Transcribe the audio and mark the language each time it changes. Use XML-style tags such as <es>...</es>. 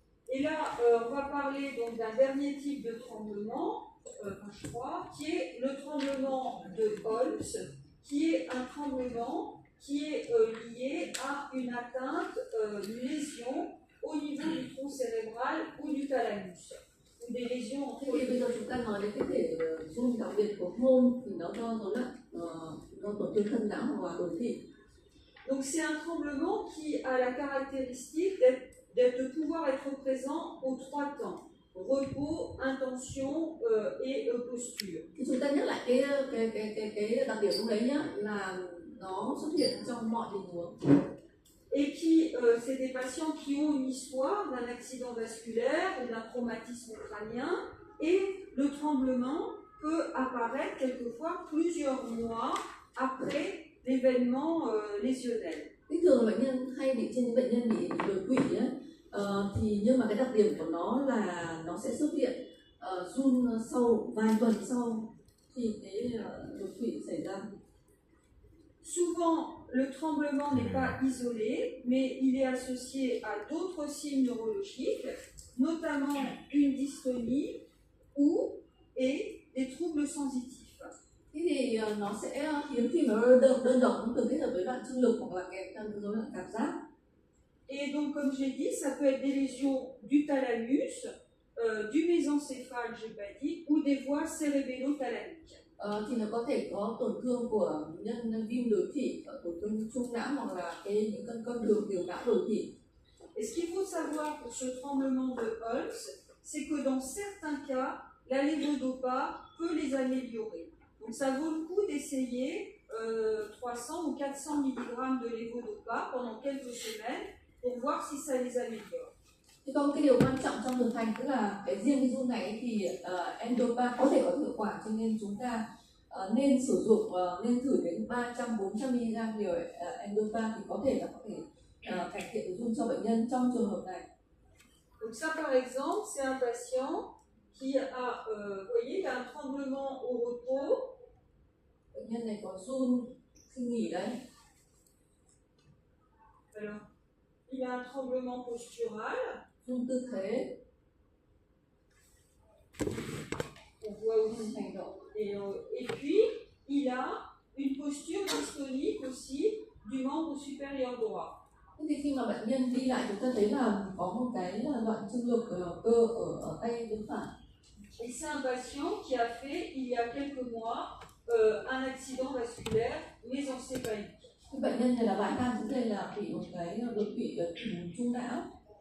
<fr>Et là, on va parler donc d'un dernier type de tremblement, je crois, qui est le tremblement de Holmes, qui est un tremblement qui est lié à une atteinte, une lésion au niveau du tronc cérébral ou du thalamus, ou des lésions entre</fr> <vi>Thế thì bây giờ chúng ta nói đến cái thể run đặc biệt của Holmes thì nó do rối loạn do tổn thương thân não hoặc là đột thị.</vi> <fr>Donc c'est un tremblement qui a la caractéristique de pouvoir être présent aux trois temps: repos, intention et posture.</fr> <vi>Thì chúng ta nhắc lại cái đặc điểm lúc đấy nhá, là nó xuất hiện trong mọi tình huống.</vi> <fr>Et puis c'est des patients qui ont une histoire d'un accident vasculaire ou d'un traumatisme crânien, et le tremblement peut apparaître quelquefois plusieurs mois après l'événement lésionnel.</fr> <vi>Thường là bệnh nhân hay bị trên những bệnh nhân bị đột quỵ ấy, thì nhưng mà cái đặc điểm của nó là nó sẽ xuất hiện run sau vài tuần sau khi cái đột quỵ xảy ra.</vi> <fr>Souvent, le tremblement n'est pas isolé, mais il est associé à d'autres signes neurologiques, notamment une dystonie ou et des troubles sensitifs.</fr> <vi>Thế thì nó sẽ hiếm khi mà nó đơn độc, nó thường kết hợp với loạn trương lực hoặc là kèm theo rối loạn cảm giác.</vi> <fr>Et donc, comme j'ai dit, ça peut être des lésions du thalamus, du mésencéphale, j'ai pas dit, ou des voies cérébello-thalamiques.</fr> <vi>Thì nó có thể có tổn thương của nhân viêm đồi thỉ, tổn thương trung não hoặc là những con đường tiểu não đồi thỉ.</vi> <fr>Et ce qu'il faut savoir pour ce tremblement de Holmes, c'est que dans certains cas, la levodopa peut les améliorer. Donc ça vaut le coup d'essayer 300 ou 400 mg de levodopa pendant quelques semaines pour voir si ça les améliore.</fr> <vi>Thì còn cái điều quan trọng trong thực hành tức là cái riêng cái run này thì N-dopa có thể có hiệu quả, cho nên chúng ta nên sử dụng nên thử đến 300-400 mg liều N-dopa thì có thể cải thiện cái run cho bệnh nhân trong trường hợp này.</vi> <fr>Donc ça par exemple, c'est un patient qui a, vous voyez, il a un tremblement au repos.</fr> <vi>Bệnh nhân này có run khi nghỉ đấy.</vi> <fr>Alors, il a un tremblement postural.</fr> <vi>Run tư thế.</vi> <fr>On voit aussi</fr> <vi>hành động.</vi> <fr>Et puis, il a une posture dystonique aussi du membre supérieur droit.</fr> <vi>Thế thì khi mà bệnh nhân đi lại chúng ta thấy là có một cái loạn trương lực cơ ở tay bên phải.</vi> <fr>Et c'est un patient qui a fait, il y a quelques mois, un accident vasculaire mésencéphalique.</fr> <vi>Bệnh nhân này là bạn nam trước đây là bị một cái đột quỵ ở trung não.</vi>